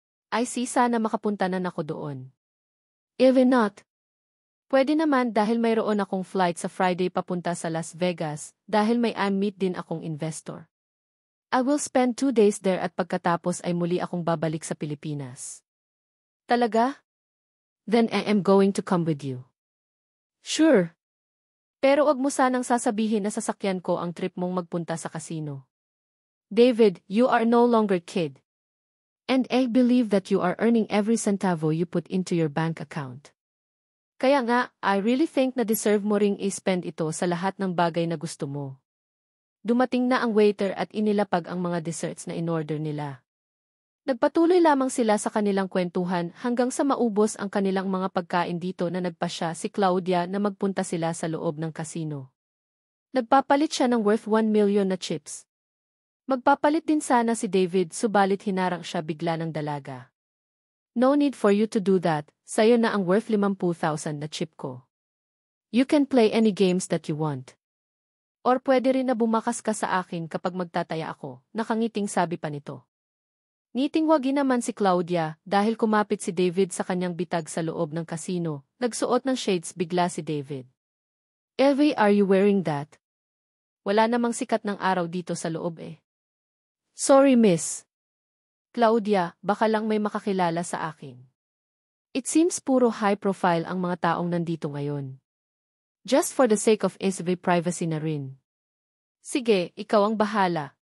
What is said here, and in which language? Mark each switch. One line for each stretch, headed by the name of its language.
English: I see,
Filipino: sana makapunta na ako doon.
English: Even not.
Filipino: Pwede naman dahil mayroon akong flight sa Friday papunta sa Las Vegas dahil may meet din akong investor.
English: I will spend 2 days there
Filipino: at pagkatapos ay muli akong babalik sa Pilipinas. Talaga?
English: Then I am going to come with you. Sure.
Filipino: Pero wag mo sanang sasabihin na sasakyan ko ang trip mong magpunta sa casino.
English: David, you are no longer kid. And I believe that you are earning every centavo you put into your bank account.
Filipino: Kaya nga,
English: I really think
Filipino: na deserve mo ring i-spend ito sa lahat ng bagay na gusto mo. Dumating na ang waiter at inilapag ang mga desserts na in-order nila. Nagpatuloy lamang sila sa kanilang kwentuhan hanggang sa maubos ang kanilang mga pagkain dito na nagpasya si Claudia na magpunta sila sa loob ng kasino. Nagpapalit siya ng worth 1 million na chips. Magpapalit din sana si David subalit hinarang siya bigla ng dalaga.
English: No need for you to do that,
Filipino: sayo na ang worth 50,000 na chip ko.
English: You can play any games that you want.
Filipino: Or pwede rin na bumakas ka sa akin kapag magtataya ako, nakangiting sabi pa nito. Ngiting-wagi naman si Claudia dahil kumapit si David sa kanyang bitag sa loob ng kasino, nagsuot ng shades bigla si David.
English: Elvie, are you wearing that?
Filipino: Wala namang sikat ng araw dito sa loob eh.
English: Sorry miss.
Filipino: Claudia, baka lang may makakilala sa akin.
English: It seems
Filipino: puro high profile ang mga taong nandito ngayon.
English: Just for the sake of SB privacy na rin.
Filipino: Sige, ikaw ang bahala.